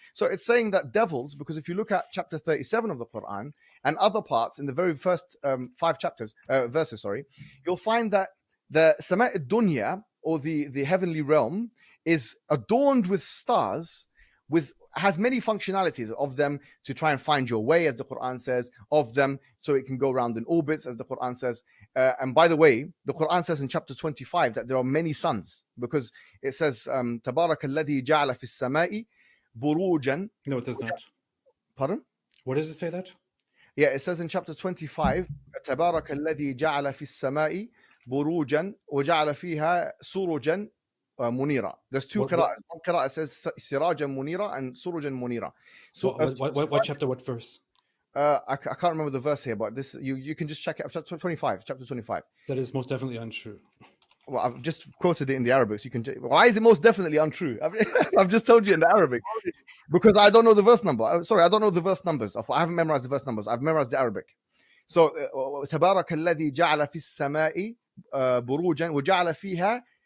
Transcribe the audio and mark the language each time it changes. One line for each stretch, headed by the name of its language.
English: So it's saying that devils, because if you look at chapter 37 of the Quran, and other parts in the very first 5 verses, you'll find that the Sama' Dunya, or the heavenly realm, is adorned with stars, has many functionalities of them to try and find your way, as the Quran says, of them so it can go around in orbits, as the Quran says. And by the way, the Quran says in chapter 25 that there are many suns, because it says,
Arabic: تَبَارَكَ الَّذِي جَعَلَ فِي السَّمَاءِ بُرُوجًا.
English: No, it does not. Pardon? What does it say that? Yeah, it says in chapter 25,
Arabic: تبارك الذي جعل في السماء بروجا وجعل فيها سروجا منيرا.
English: There's two qira'ahs. One qira'ah says
Arabic: سراجا منيرا
English: and
Arabic: سروجا منيرا.
English: So what chapter, what verse? I can't remember the verse here, but this you can just check it. Chapter 25. That is most definitely untrue. Well, I've just quoted it in the Arabic, so you can. Why is it most definitely untrue? I've just told you in the Arabic, because I don't know the verse number. Sorry, I don't know the verse numbers. I haven't memorized the verse numbers. I've memorized the Arabic.
Arabic: So, تبارك الذي جعل في السماء بروجا وجعل فيها.